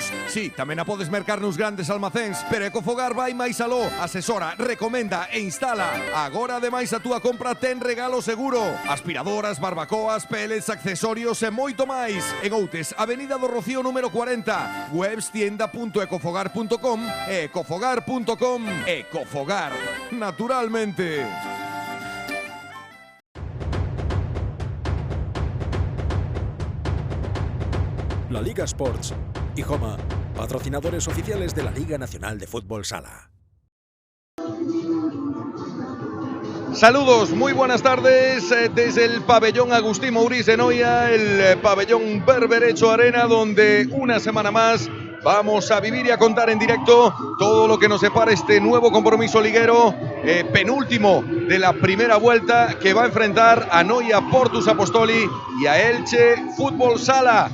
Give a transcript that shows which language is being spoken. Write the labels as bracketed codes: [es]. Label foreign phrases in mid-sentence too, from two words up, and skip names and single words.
[gl] Sí, tamén a podes mercar nos grandes almacéns, pero Ecofogar vai máis aló, asesora, recomenda e instala. Agora ademais a túa compra ten regalo seguro. Aspiradoras, barbacoas, pellets, accesorios e moito máis. En Outes, Avenida do Rocío número 40, webs tienda.ecofogar.com e ecofogar.com. Ecofogar, naturalmente. [es] La Liga Sports y Joma, patrocinadores oficiales de la Liga Nacional de Fútbol Sala. Saludos, muy buenas tardes desde el pabellón Agustín Mourís de Noia, el pabellón Berberecho Arena, donde una semana más vamos a vivir y a contar en directo todo lo que nos separa este nuevo compromiso liguero, penúltimo de la primera vuelta, que va a enfrentar a Noia Portus Apostoli y a Elche Fútbol Sala.